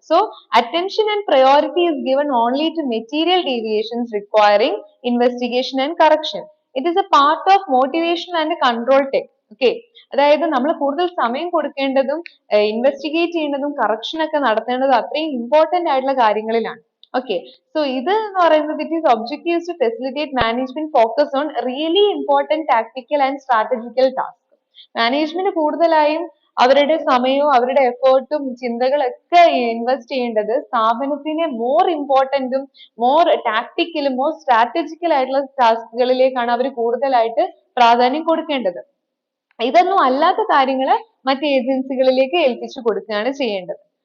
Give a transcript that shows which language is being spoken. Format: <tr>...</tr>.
<en>So attention and priority is given only to material deviations requiring investigation and correction. It is a part of motivation and control tech.</en> <ml>Okay, അതായത് നമ്മൾ കൂടുതൽ സമയം കൊടുക്കേണ്ടതും investigate ചെയ്യേണ്ടതും correction ഒക്കെ നടത്തേണ്ടതും അത്രയും important ആയിട്ടുള്ള കാര്യങ്ങളിലാണ്.</ml> <en>Okay, so</en> <ml>ഇത് എന്ന് പറയുന്നത്</ml> <en>it is objectives to facilitate management focus on really important tactical and strategical tasks.</en> <ml>Management കൂടുതലായും അവരുടെ സമയവും അവരുടെ എഫേർട്ടും ചിന്തകളൊക്കെ ഇൻവെസ്റ്റ് ചെയ്യേണ്ടത് സ്ഥാപനത്തിന് മോർ ഇമ്പോർട്ടന്റും മോർ ടാക്ടിക്കലും മോർ സ്ട്രാറ്റജിക്കൽ ആയിട്ടുള്ള ടാസ്കുകളിലേക്കാണ് അവർ കൂടുതലായിട്ട് പ്രാധാന്യം കൊടുക്കേണ്ടത്. ഇതൊന്നും അല്ലാത്ത കാര്യങ്ങള് മറ്റ് ഏജൻസികളിലേക്ക് ഏൽപ്പിച്ചു കൊടുക്കുകയാണ് ചെയ്യേണ്ടത്.</ml>